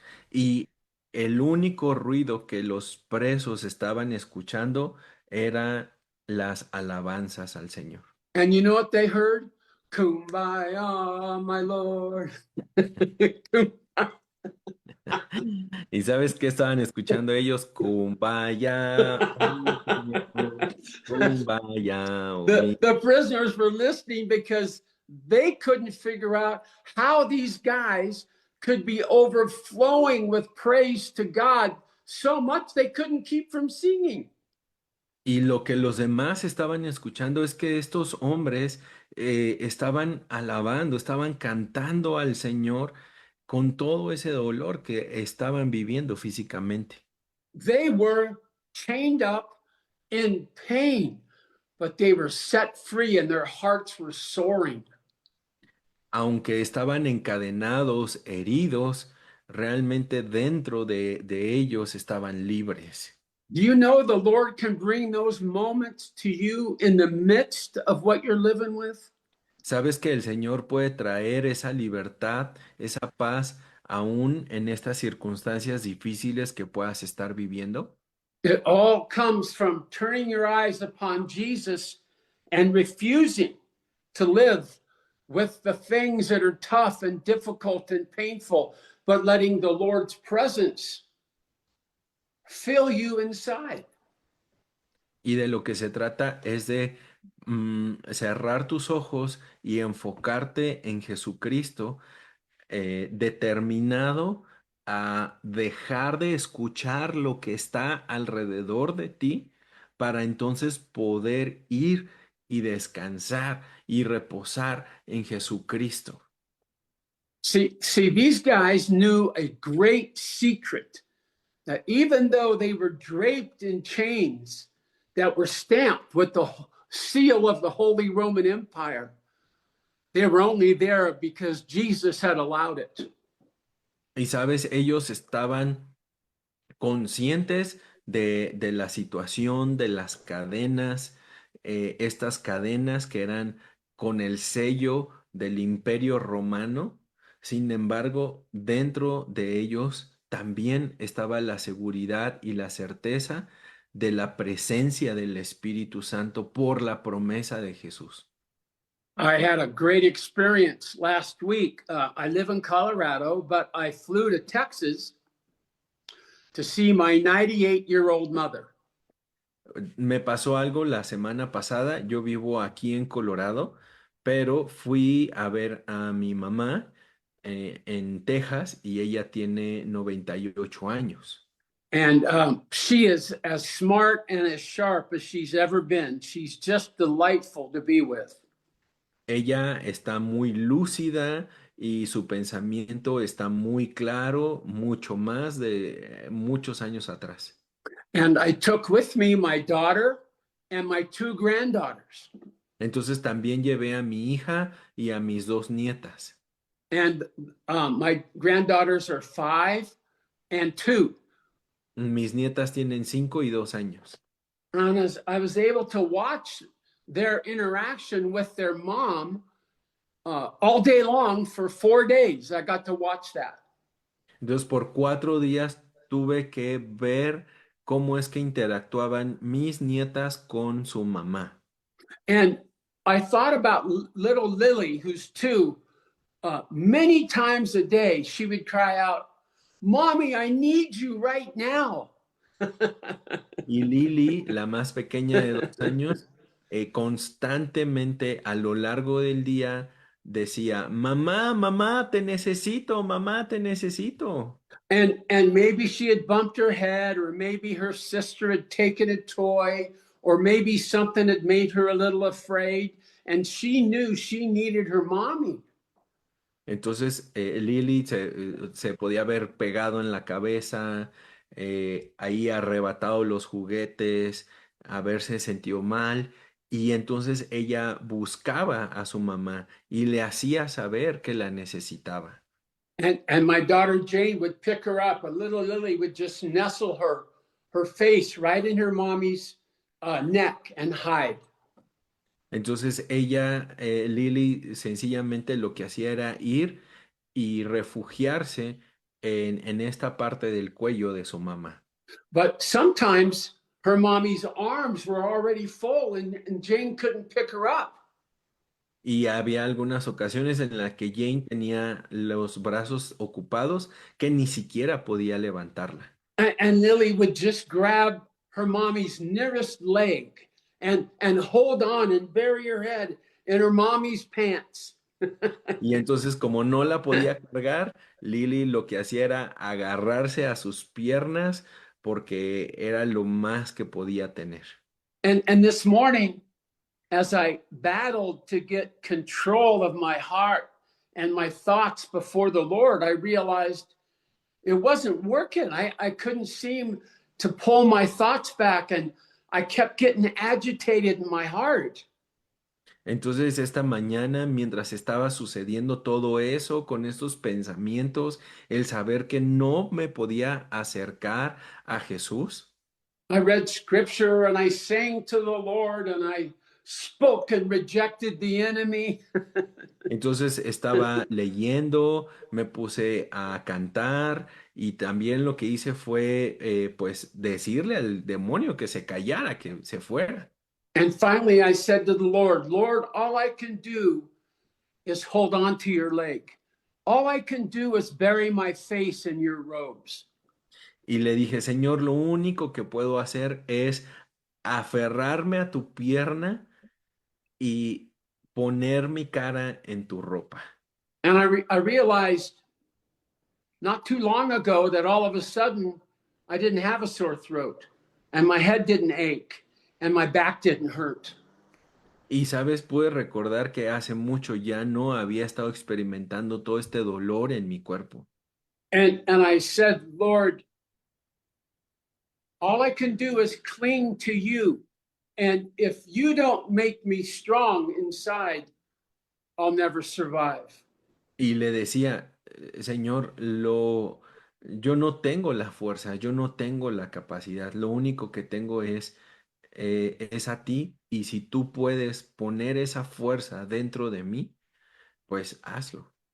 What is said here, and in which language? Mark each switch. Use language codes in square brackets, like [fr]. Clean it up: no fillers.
[es] Y el único ruido que los presos estaban escuchando era las alabanzas al Señor. [en] And you know what they heard? Kumbaya, my Lord. [es] ¿Y sabes qué estaban escuchando ellos? Kumbaya, oh Señor, kumbaya, oh mi. [en] The prisoners were listening because they couldn't figure out how these guys could be overflowing with praise to God so much they couldn't keep from singing. [es] Y lo que los demás estaban escuchando es que estos hombres estaban alabando, estaban cantando al Señor con todo ese dolor que estaban viviendo físicamente. [en] They were chained up in pain, but they were set free and their hearts were soaring. [es] Aunque estaban encadenados, heridos, realmente dentro de ellos estaban libres. [en] Do you know the Lord can bring those moments to you in the midst of what you're living with? [es] ¿Sabes que el Señor puede traer esa libertad, esa paz, aún en estas circunstancias difíciles que puedas estar viviendo? [en] It all comes from turning your eyes upon Jesus and refusing to live with the things that are tough and difficult and painful, but letting the Lord's presence fill you inside. [es] Y de lo que se trata es de cerrar tus ojos y enfocarte en Jesucristo, determinado a dejar de escuchar lo que está alrededor de ti para entonces poder ir y descansar y reposar en Jesucristo. [en] See, these guys knew a great secret that even though they were draped in chains that were stamped with the seal of the Holy Roman Empire, they were only there because Jesus had allowed it. [es] Y sabes, ellos estaban conscientes de la situación, de las cadenas, estas cadenas que eran con el sello del Imperio Romano. Sin embargo, dentro de ellos también estaba la seguridad y la certeza de la presencia del Espíritu Santo por la promesa de Jesús. [en] I had a great experience last week. I live in Colorado, but I flew to Texas to see my 98-year-old mother. [es] Me pasó algo la semana pasada. Yo vivo aquí en Colorado, pero fui a ver a mi mamá en Texas y ella tiene 98 años. [en] And she is as smart and as sharp as she's ever been. She's just delightful to be with. [es] Ella está muy lúcida y su pensamiento está muy claro, mucho más de muchos años atrás. [en] And I took with me my daughter and my two granddaughters. [es] Entonces también llevé a mi hija y a mis dos nietas. [en] And my granddaughters are 5 and 2. [es] Mis nietas tienen 5 y 2 años. [en] And as I was able to watch their interaction with their mom all day long for 4 days. I got to watch that. [es] Entonces, por 4 días tuve que ver cómo es que interactuaban mis nietas con su mamá. [en] And I thought about little Lily, who's 2. Many times a day, she would cry out, "Mommy, I need you right now." [es] Y Lily, la más pequeña de 2 años, constantemente a lo largo del día decía, mamá, mamá, te necesito, mamá, te necesito. [en] And maybe she had bumped her head, or maybe her sister had taken a toy, or maybe something had made her a little afraid, and she knew she needed her mommy. [es] Entonces Lily se podía haber pegado en la cabeza, ahí arrebatado los juguetes, haberse sentido mal, y entonces ella buscaba a su mamá y le hacía saber que la necesitaba. [en] And my daughter Jane would pick her up, and little Lily would just nestle her face right in her mommy's neck and hide. [es] Entonces ella, Lily, sencillamente lo que hacía era ir y refugiarse en esta parte del cuello de su mamá. [en] But sometimes her mommy's arms were already full, and Jane couldn't pick her up. [es] Y había algunas ocasiones en las que Jane tenía los brazos ocupados que ni siquiera podía levantarla. [en] And Lily would just grab her mommy's nearest leg and hold on and bury her head in her mommy's pants. [es] Y entonces, como no la podía cargar, Lily lo que hacía era agarrarse a sus piernas porque era lo más que podía tener. [en] And this morning, as I battled to get control of my heart and my thoughts before the Lord, I realized it wasn't working. I couldn't seem to pull my thoughts back, and I kept getting agitated in my heart. [es] Entonces, esta mañana, mientras estaba sucediendo todo eso, con estos pensamientos, el saber que no me podía acercar a Jesús, [en] I read scripture and I sang to the Lord and I spoke and rejected the enemy. [es] entonces estaba leyendo, me puse a cantar y también lo que hice fue, pues, decirle al demonio que se callara, que se fuera. [en] And finally, I said to the Lord, Lord, all I can do is hold on to your leg. All I can do is bury my face in your robes. [es] Y le dije, Señor, lo único que puedo hacer es aferrarme a tu pierna y poner mi cara en tu ropa. [en] And I realized not too long ago that all of a sudden I didn't have a sore throat and my head didn't ache and my back didn't hurt. [es] Y sabes, pude recordar que hace mucho ya no había estado experimentando todo este dolor en mi cuerpo. [en] And I said, Lord, all I can do is cling to you. And if you don't make me strong inside, I'll never survive. [es] Y le decía, Señor, yo no tengo la fuerza, yo no tengo la capacidad, lo único que tengo es a ti, y si tú puedes poner esa fuerza dentro de mí, pues hazlo.